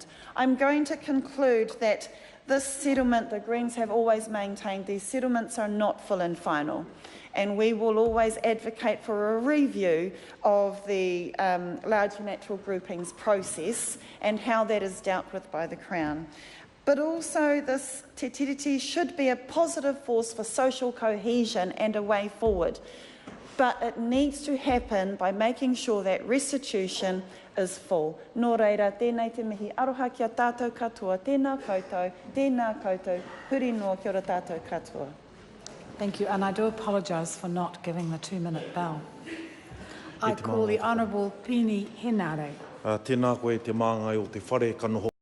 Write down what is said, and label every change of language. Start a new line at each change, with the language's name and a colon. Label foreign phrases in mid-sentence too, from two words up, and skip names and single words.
English: I'm going to conclude that this settlement, the Greens have always maintained these settlements are not full and final, and we will always advocate for a review of the large natural groupings process and how that is dealt with by the Crown. But also this
Māori: te tiriti
English: should be a positive force for social cohesion and a way forward. But it needs to happen by making sure that restitution is full.
Māori: Nō reira, tēnei te mihi aroha kia tātou katoa, tēnā koutou, huri noa kia ora tātou katoa.
English: Thank you, and I do apologise for not giving the 2-minute bell. I call the Honourable Pini Henare.
Māori: Tēnā koe te māngai o te whare kanoho